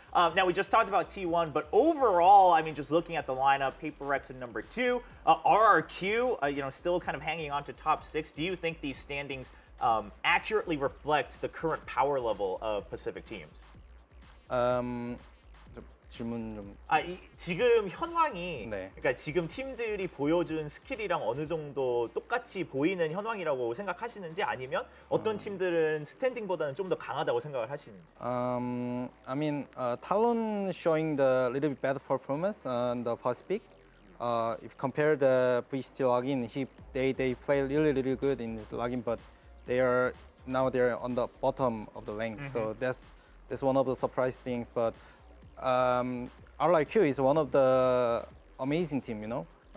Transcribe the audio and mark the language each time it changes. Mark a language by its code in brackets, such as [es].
[en] Now, we just talked about T1, but overall, I mean, just looking at the lineup, PaperX in number 2, RRQ, still kind of hanging on to top 6. Do you think these standings accurately reflect the current power level of Pacific teams? [ko] 질문 좀. 지금 현황이, 네. 그러니까 지금 팀들이 보여준 스킬이랑 어느 정도 똑같이 보이는 현황이라고 생각하시는지, 아니면 어떤 팀들은 스탠딩보다는 좀 더 강하다고 생각을 하시는지? [en] I mean, Talon showing the little bit better performance on the Pacific. If compare the VCT login, they play really good in this login, but they're on the bottom of the rank. So that's one of the surprise things. But RRQ is one of the amazing team.